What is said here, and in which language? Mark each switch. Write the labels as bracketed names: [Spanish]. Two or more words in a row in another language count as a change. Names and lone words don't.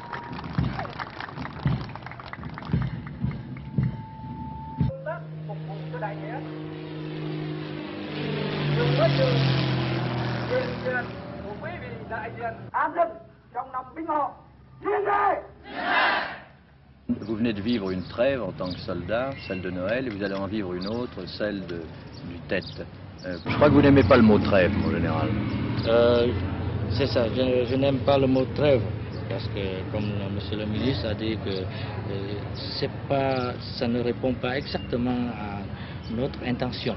[Vietnamese] Công tác phục vụ cho đại nghĩa, dùng môi trường tuyên truyền của quý vị đại diện an dân trong năm Bính Ngọ. Thiên đại! [French] Vous venez de vivre une trêve en tant que soldat, celle de Noël, et vous allez en vivre une autre, celle du Tet. Je crois que vous n'aimez pas le mot trêve, mon général. C'est ça, je n'aime pas le mot trêve, parce que, comme monsieur le ministre a dit, que ça ne répond pas exactement à notre intention.